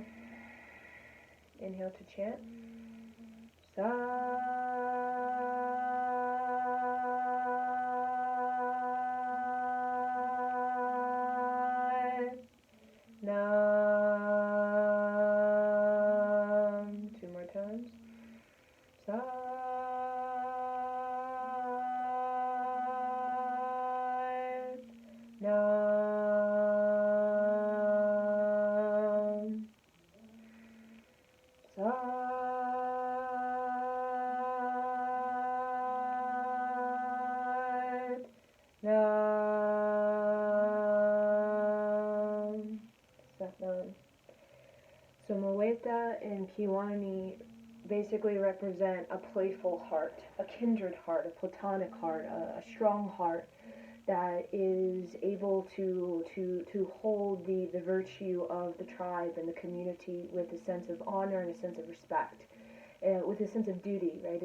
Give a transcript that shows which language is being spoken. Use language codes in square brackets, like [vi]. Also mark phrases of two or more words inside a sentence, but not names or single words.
[en] Inhale to chant. Sa. Nam. Two more times. [pa] Sa. Nam. Sa. Nam. Satnam. [en] So Moeta and Kiwani basically represent a playful heart, a kindred heart, a platonic heart, a strong heart that is able to hold the virtue of the tribe and the community with a sense of honor and a sense of respect, with a sense of duty, right?